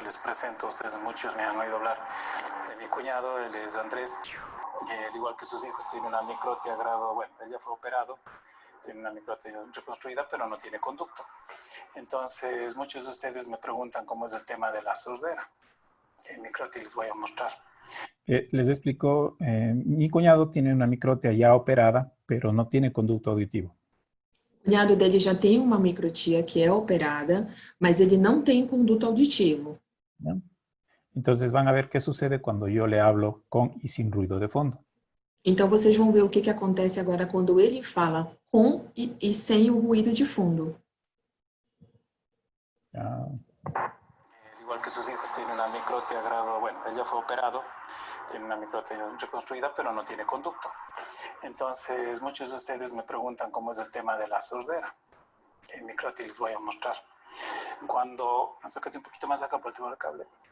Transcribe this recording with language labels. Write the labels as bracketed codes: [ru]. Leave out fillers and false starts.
[es] Les presento, ustedes muchos me han oído hablar de mi cuñado, él es Andrés, al igual que sus hijos tiene una microtia grado, bueno, él ya fue operado, tiene una microtia reconstruida, pero no tiene conducto. Entonces, muchos de ustedes me preguntan cómo es el tema de la sordera. En microtia les voy a mostrar. Les explico, mi cuñado tiene una microtia ya operada, pero no tiene conducto auditivo. [pt] O cunhado dele já tem uma microtia que é operada, mas ele não tem conduto auditivo. [es] ¿Ya? Entonces van a ver qué sucede cuando yo le hablo con y sin ruido de fondo. [pt] Então, vocês vão ver o que acontece agora quando ele fala com e sem o ruído de fundo. [es] Igual que sus hijos tienen una microtia grado, bueno, él ya fue operado, tiene una microtia reconstruida, pero no tiene conducto. Entonces, muchos de ustedes me preguntan cómo es el tema de la sordera. En microtia les voy a mostrar. Cuando, acércate un poquito más acá por el tema del cable.